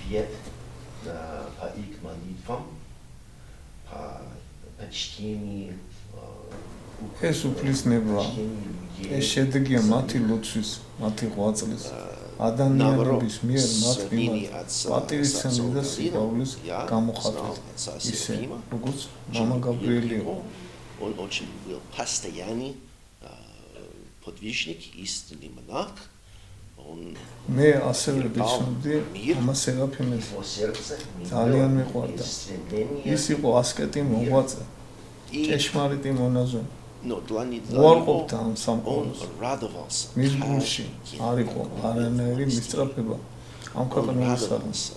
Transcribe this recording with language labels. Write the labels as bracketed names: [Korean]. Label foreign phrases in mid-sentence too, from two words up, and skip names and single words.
[Georgian] ეს უფლისნებაა, ეს შედეგია მათი ლოცვის, მათი ღვაწლის, ადამიანების მიერ მათ მიმართ პატივისცემის და სიყვარულის გამოხატვის, ისე როგორც მამა გაბრიელი იყო. [Russian] Он очень был постоянный подвижник, истинный монах. [Georgian] მე ასევე ვიცნობდი მამა სერაფიმეს. ძალიან მიყვარდა. ის იყო ასკეტი მოღვაწე, ჭეშმარიტი მონაზონი. უარყოფდა ამ სამყაროს. მის გულში არ იყო არანაირი მისწრაფება ამ ქვეყნებისადმი.